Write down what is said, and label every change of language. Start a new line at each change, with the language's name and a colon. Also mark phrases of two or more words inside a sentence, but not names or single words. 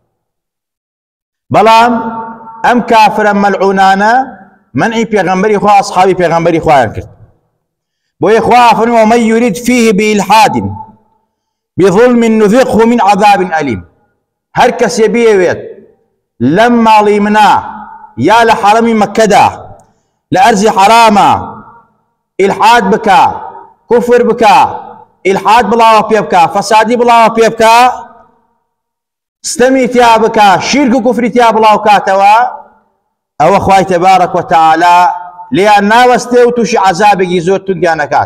Central Kurdish: بەڵام ئەم کافرە مەلعونانە منعی پێغەمبەری خوا ئەسحابی پێغەمبەری خوایان کرد. بۆیە خوا فەرمێ:
Arabic: ومن يريد فيه بإلحاد بظلم نذقه من عذاب أليم.
Central Kurdish: هەر کەسێ بێوێت لەم ماڵی منە یا لە حەرەمی مەککەدا لە ئەرزی حەرامە ئیلحاد بکە، کوفر بکە، ئیلحاد بڵاوە پێ بکە، فەسادی بڵاوە پێ بکە، ستەمی تیا بکە، شیرک و کوفری تیا بڵاو کاتەوە، ئەوە خوای
Arabic: تەبارەک وتەعالە
Central Kurdish: لێیان ناوەستێ و تووشی عەزابێکی زۆر توندیان نەکات.